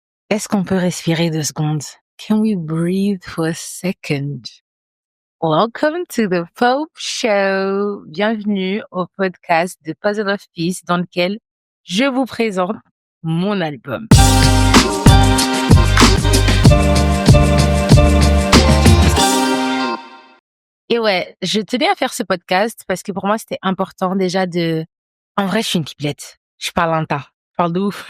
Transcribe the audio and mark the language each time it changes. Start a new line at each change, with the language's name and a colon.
French: Est-ce qu'on peut respirer 2 secondes?
English: Can we breathe for a second? Welcome to the Pope Show.
French: Bienvenue au podcast de Puzzle of Peace dans lequel je vous présente mon album. Et ouais, je tenais à faire ce podcast parce que pour moi, c'était important déjà en vrai, je suis une pipelette. Je parle un tas. Je parle de ouf.